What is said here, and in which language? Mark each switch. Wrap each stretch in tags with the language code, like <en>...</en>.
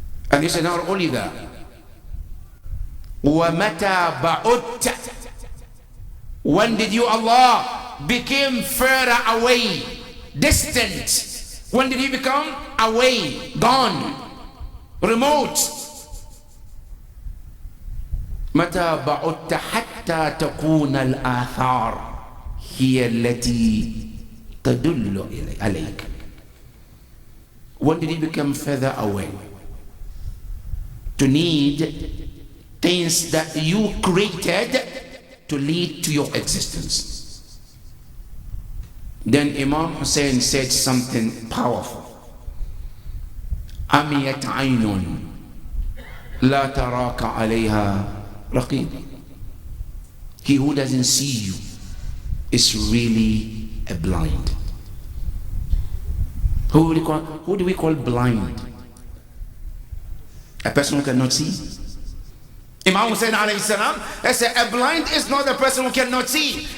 <en>And he said, not only that,</en> <ar>وَمَتَى بَعُدْتَ.</ar> <en>When did you, Allah, became further away, distant? When did you become away, gone, remote?</en> <ar>متى بعدت حتى تكون الآثار هي التي تدل عليك.</ar> <en>When did you become further away? To need things that you created to lead to your existence. Then Imam Hussein said something powerful.</en> <ar>أميت عين لا تراك عليها رقيب.</ar> <en>He who doesn't see you is really a blind. Who do we call blind? A person who cannot see. Imam Hussein alayhi salam, they say a blind is not a person who cannot see.</en>